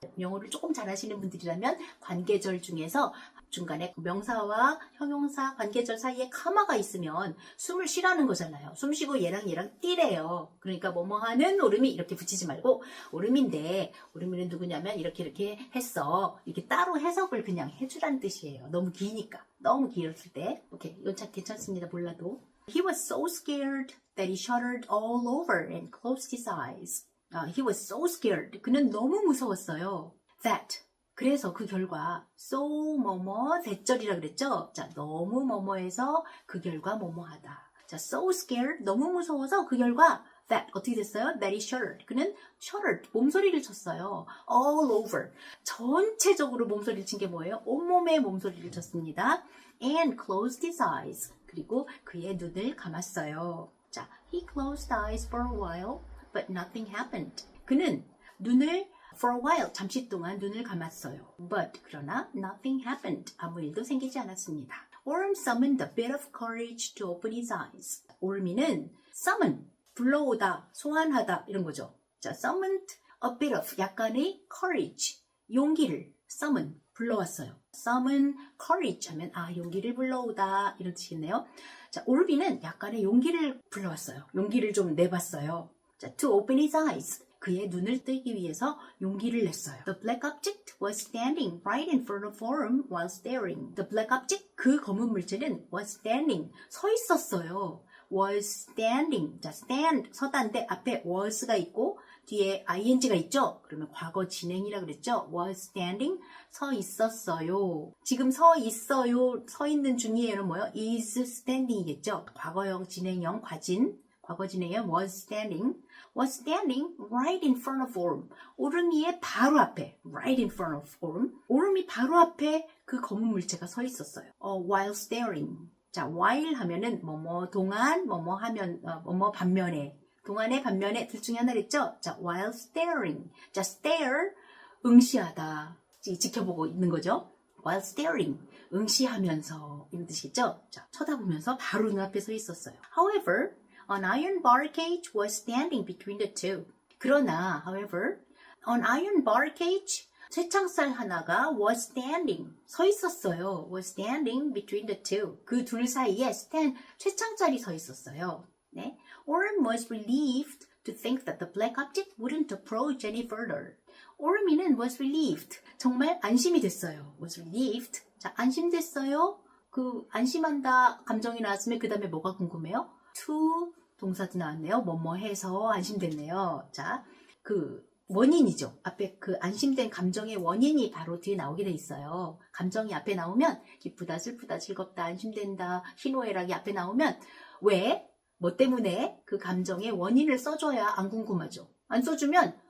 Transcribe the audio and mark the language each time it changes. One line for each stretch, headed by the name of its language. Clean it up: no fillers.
Korean: 영어를 조금 잘하시는 분들이라면 관계절 중에서 중간에 명사와 형용사 관계절 사이에 카마가 있으면 숨을 쉬라는 거잖아요. 숨 쉬고 얘랑 뛰래요. 그러니까 뭐뭐 하는 오름이 이렇게 붙이지 말고 오름인데 오름이는 누구냐면 이렇게 했어. 이렇게 따로 해석을 그냥 해주라는 뜻이에요. 너무 기니까. 너무 길었을 때. 오케이, 이건 참 괜찮습니다. 몰라도.
English: He was so scared that he shuddered all over and closed his eyes. He was so scared.
Korean: 그는 너무 무서웠어요.
English: That.
Korean: 그래서 그 결과 so 뭐뭐 대절이라 그랬죠? 자, 너무 뭐뭐해서 그 결과 뭐뭐하다. 자,
English: so scared.
Korean: 너무 무서워서 그 결과 that 어떻게 됐어요?
English: That he shuddered.
Korean: 그는 shuddered. 몸소리를 쳤어요.
English: All over.
Korean: 전체적으로 몸소리를 친 게 뭐예요? 온몸에 몸소리를 쳤습니다.
English: And closed his eyes.
Korean: 그리고 그의 눈을 감았어요.
English: 자, he closed eyes for a while, but nothing happened.
Korean: 그는 눈을
English: for a while,
Korean: 잠시 동안 눈을 감았어요.
English: But,
Korean: 그러나
English: nothing happened.
Korean: 아무 일도 생기지 않았습니다.
English: Orm summoned a bit of courage to open his eyes.
Korean: Orm이는 summon, 불러오다, 소환하다 이런 거죠.
English: 자, summoned a bit of,
Korean: 약간의
English: courage, 용기를 summon, 불러왔어요.
Korean: summon courage 하면 용기를 불러오다 이런 뜻이겠네요. 자, 올비는 약간의 용기를 불러왔어요. 용기를 좀 내봤어요. 자,
English: to open his eyes.
Korean: 그의 눈을 뜨기 위해서 용기를 냈어요. The black object was standing right in front of Orm while staring.
English: The black object,
Korean: 그 검은 물체는
English: was standing,
Korean: 서 있었어요.
English: was standing.
Korean: 자, stand, 서다인데 앞에 was가 있고 뒤에 ing가 있죠? 그러면 과거 진행이라 그랬죠?
English: was standing,
Korean: 서 있었어요. 지금 서 있어요, 서 있는 중이에요는 뭐예요?
English: is standing이겠죠?
Korean: 과거형, 진행형, 과거 진행형
English: was standing right in front of Orm.
Korean: 오름이의 바로 앞에,
English: right in front of Orm.
Korean: 오름이 바로 앞에 그 검은 물체가 서 있었어요.
English: while staring.
Korean: 자, while 하면은 뭐뭐 동안, 뭐뭐 하면, 뭐뭐 반면에. 동안의 반면에 둘 중에 하나랬죠? 자, while staring. 자, stare, 응시하다. 지켜보고 있는 거죠?
English: while staring,
Korean: 응시하면서 이런 뜻이겠죠? 자, 쳐다보면서 바로 눈앞에 서 있었어요.
English: However, an iron bar cage was standing between the two. 그러나, however, an iron bar cage,
Korean: 쇠창살 하나가
English: was standing,
Korean: 서 있었어요.
English: was standing between the two.
Korean: 그 둘 사이에 쇠창살이 서 있었어요. 네.
English: Orm was relieved to think that the black object wouldn't approach any further.
Korean: Orm이는
English: was relieved.
Korean: 정말 안심이 됐어요. was relieved. 자, 안심됐어요. 그 안심한다 감정이 나왔으면 그 다음에 뭐가 궁금해요? to 동사도 나왔네요. 뭐뭐 해서 안심됐네요. 자, 그 원인이죠. 앞에 그 안심된 감정의 원인이 바로 뒤에 나오게 돼 있어요. 감정이 앞에 나오면 기쁘다, 슬프다, 즐겁다, 안심된다, 희노애락이 앞에 나오면 왜? 뭐 때문에 그 감정의 원인을 써줘야 안 궁금하죠. 안 써주면